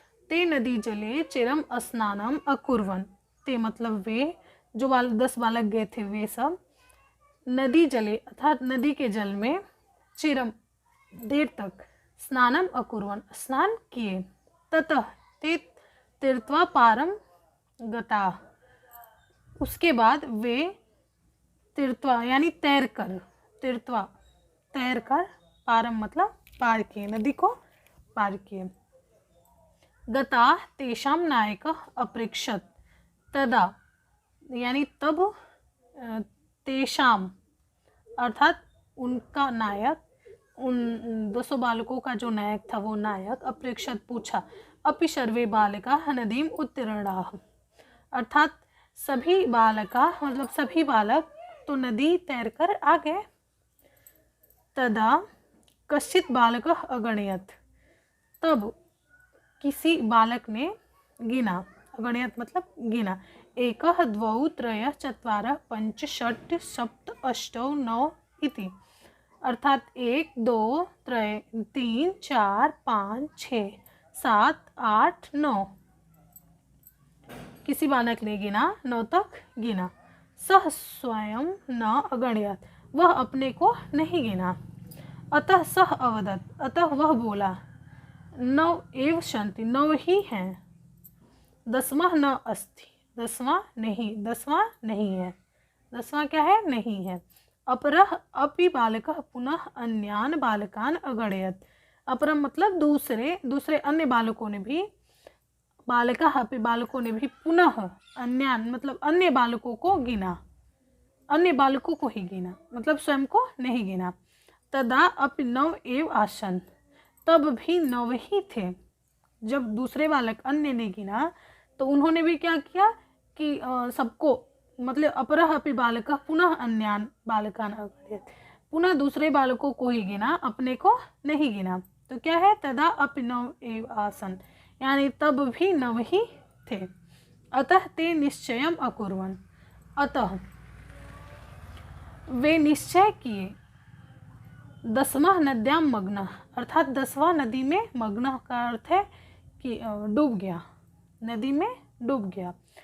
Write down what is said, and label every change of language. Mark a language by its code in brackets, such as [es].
[sa] ते नदी जले चिरम स्नानम अकुर्वन्। [hi] ते मतलब वे जो 10 बालक गए थे, वे सब नदी जले अर्थात नदी के जल में चिरम देर तक स्नानम अकुर्वन् स्नान किए। [sa] ततः ते तीर्थवा पारम गता। [hi] उसके बाद वे तीर्थवा यानी तैर कर पारम मतलब पार किए, नदी को पार किए। [sa] गता तेषाम नायकः अपृच्छत्। [hi] तदा यानी तब तेषाम अर्थात उनका नायक, उन 200 बालकों का जो नायक था वो नायक अपृच्छत् पूछा। [sa] अपि सर्वे बालकाः नदीम उत्तीर्णाः। [hi] अर्थात सभी बालका मतलब सभी बालक तो नदी तैरकर आ गए। [sa] तदा कश्चित् बालकः अगणयत्। [hi] तब किसी बालक ने गिना, अगणयत् मतलब गिना। [sa] एकः द्वौ त्रयः चत्वारः पञ्च षट् सप्त अष्टौ नौ इति। [hi] अर्थात 1 2 3 4 5 6 7 8 9। किसी बालक ने गिना, 9 तक गिना। [sa] सह स्वयं न अगणयत्, [hi] वह अपने को नहीं गिना। [sa] अतः सह अवदत्, [hi] अतः वह बोला। [sa] 9 एव सन्ति, [hi] 9 ही हैं। [sa] 10वां न अस्ति, [hi] 10वां नहीं, 10वां नहीं है। 10वां क्या है? नहीं है। [sa] अपरः अपि बालकः पुनः अन्यान बालकान अगणयत्। [hi] अपरम मतलब दूसरे अन्य बालकों ने भी, बालका अपि बालकों ने भी पुनः अन्यान मतलब अन्य बालकों को गिना, अन्य बालकों को ही गिना मतलब स्वयं को नहीं गिना। [sa] तदा अपि 9 एव आसन, [hi] तब भी 9 ही थे। जब दूसरे बालक अन्य ने गिना तो उन्होंने भी क्या किया कि सबको मतलब [sa] अपरः अपि बालकः पुनः अन्यान बालकान अगणयत्, [hi] पुनः दूसरे बालकों को ही गिना, अपने को नहीं गिना। तो क्या है? [sa] तदा अपि 9 एव आसन, [hi] यानी तब भी 9 ही थे। [sa] अतः ते निश्चयम अकुर्वन्, [hi] अतः वे निश्चय किए। [sa] 10वां नद्याम मग्न, [hi] अर्थात 10वां नदी में मग्न का अर्थ है कि डूब गया, नदी में डूब गया।